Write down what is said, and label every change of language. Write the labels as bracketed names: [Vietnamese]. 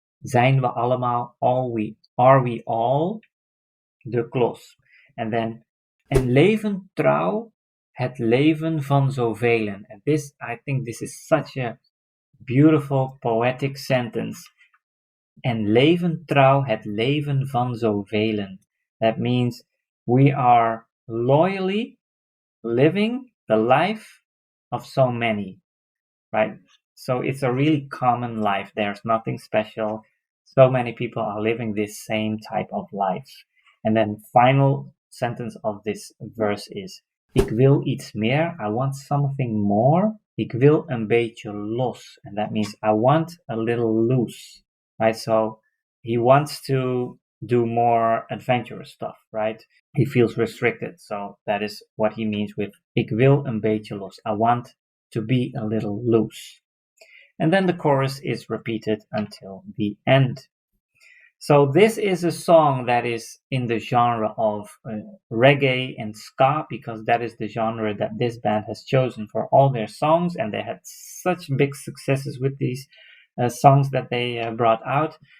[Dutch] Zijn we allemaal, [English] are we all [Dutch] de klos. [English] And then, [Dutch] en leven trouw, het leven van zoveel. [English] And this, I think this is such a beautiful poetic sentence. [Dutch] En leven trouw, het leven van zoveel. [English] That means we are loyally living the life of so many, right? So it's a really common life. There's nothing special. So many people are living this same type of life. And then final sentence of this verse is, [Dutch] ik wil iets meer, [English] I want something more. [Dutch] Ik wil een beetje los. [English] And that means I want a little loose, right? So he wants to do more adventurous stuff, right? He feels restricted. So that is what he means with, [Dutch] ik wil een beetje los. [English] I want to be a little loose. And then the chorus is repeated until the end. So this is a song that is in the genre of reggae and ska, because that is the genre that this band has chosen for all their songs, and they had such big successes with these songs that they brought out.